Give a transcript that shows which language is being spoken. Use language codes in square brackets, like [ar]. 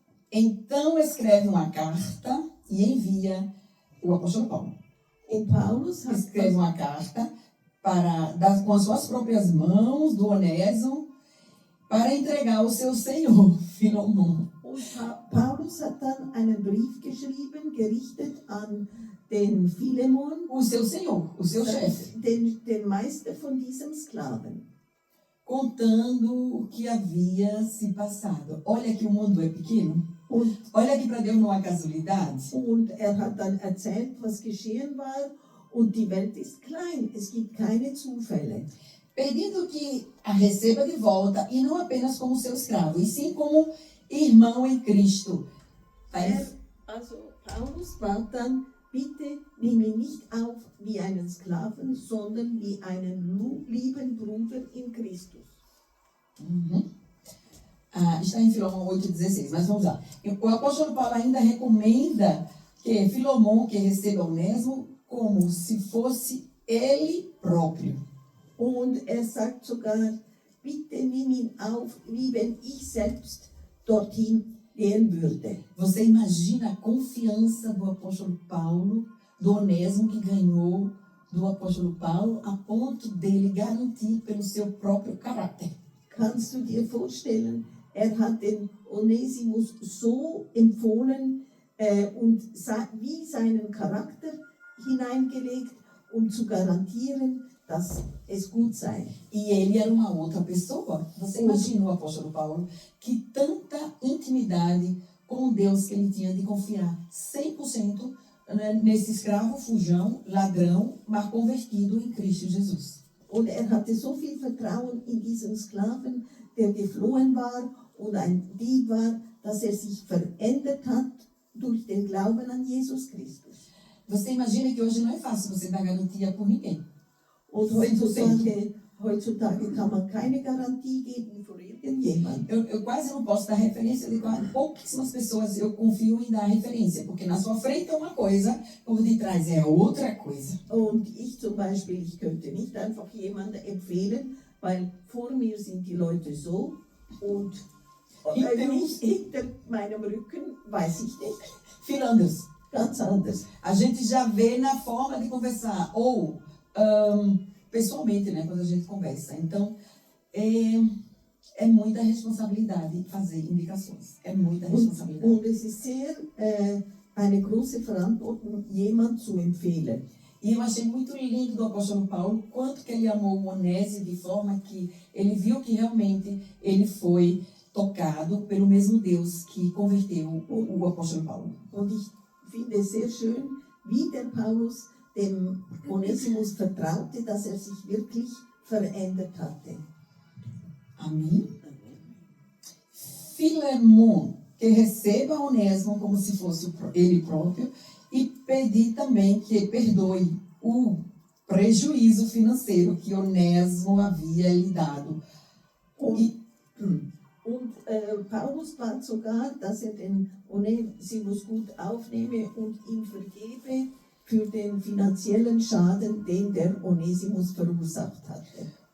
[pt] Então escreve uma carta e envia o apóstolo Paulo. [de] Und Paulus hat [pt] Escreve uma carta com as suas próprias mãos do Onésimo para entregar ao seu senhor, Filemon. [de] Und Paulus hat dann einen Brief geschrieben, gerichtet an den Philemon, [pt] O seu senhor, o seu chefe, [de] den Meister von diesem Sklaven. [pt] contando o que havia se passado. Olha que o mundo é pequeno. [de] Und [pt] Olha que para Deus não há casualidade. [de] Und er hat dann erzählt, was geschehen war. Und die Welt ist klein. Es gibt keine Zufälle. [pt] Pedindo que a receba de volta, e não apenas como seu escravo, e sim como irmão em Cristo. [de] Also Paulus bat dann, bitte nimm ihn nicht auf wie einen Sklaven, sondern wie einen lieben Bruder in Christus. [pt] Está em Filemon 8,16, mas vamos lá. O apóstolo Paulo ainda recomenda que Filemon que receba Onésimo como se fosse ele próprio. [de] Und er sagt sogar, bitte nimm ihn auf, wie wenn ich selbst dorthin gehen würde. [pt] Você imagina a confiança do apóstolo Paulo, do Onésimo que ganhou do apóstolo Paulo, a ponto dele garantir pelo seu próprio caráter. [de] Kannst du dir vorstellen, er hat den Onesimus so empfohlen und wie seinen Charakter hineingelegt, um zu garantieren, dass es gut sei. [pt] E ele era uma outra pessoa. Você imagina o apóstolo Paulo, que tanta intimidade com Deus que ele tinha de confiar 100% nesse escravo, fujão, ladrão, mas convertido em Cristo Jesus. [de] Und er hatte so viel Vertrauen in diesen Sklaven, der geflohen war und ein Dieb war, dass er sich verändert hat durch den Glauben an Jesus Christus. [pt] Você imagina que hoje não é fácil você dar garantia por ninguém. [de] Und heutzutage kann man keine Garantie geben für irgendjemand. [pt] Eu quase não posso dar referência de pouquíssimas pessoas eu confio em dar referência, porque na sua frente é uma coisa, por detrás é outra coisa. [de] Und ich zum Beispiel, ich könnte nicht einfach jemanden empfehlen, weil vor mir sind die Leute so und Hinter nicht hinter meinem Rücken, weiß ich nicht, Viel anders. ganz anders. [pt] A gente já vê na forma de conversar, ou pessoalmente, né, quando a gente conversa. Então, é muita responsabilidade fazer indicações. É muita responsabilidade. [de] Und es ist sehr eine große Verantwortung, jemand zu empfehlen. [pt] E eu achei muito lindo do apóstolo Paulo, quanto que ele amou o Onésio, de forma que ele viu que realmente ele foi tocado pelo mesmo Deus que converteu o apóstolo Paulo. [de] Und ich finde es sehr schön, wie der Paulus dem Onesimus vertraute, dass sich wirklich verändert hatte. [pt] Amém? Filemon, que receba Onésimo como se fosse ele próprio, e pedir também que perdoe o prejuízo financeiro que Onésimo havia lhe dado. [de] Und Paulus bat sogar, dass den Onesimus gut aufnehme und ihm vergebe für den finanziellen Schaden, den der Onesimus verursacht hatte.